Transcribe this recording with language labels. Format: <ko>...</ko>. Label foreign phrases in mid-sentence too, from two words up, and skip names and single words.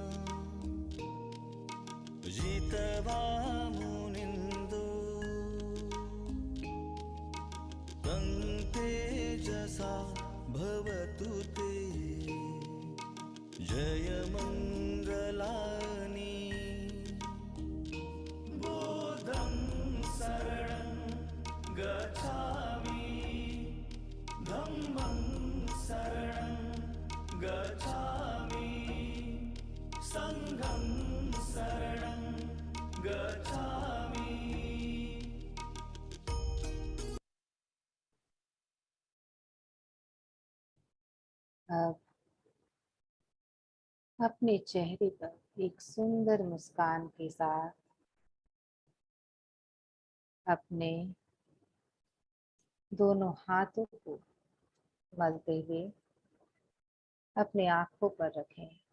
<pi>जितवा मुनिन्दो तं तेजसा भवतु ते जयमङ्गलानि बोधं शरणं गच्छामि धम्मं शरणं गच्छामि संघं शरणं गच्छामि।</pi> <hi>अब अपने चेहरे पर एक सुंदर मुस्कान के साथ अपने दोनों हाथों को मलते हुए अपने आंखों पर रखें।</hi>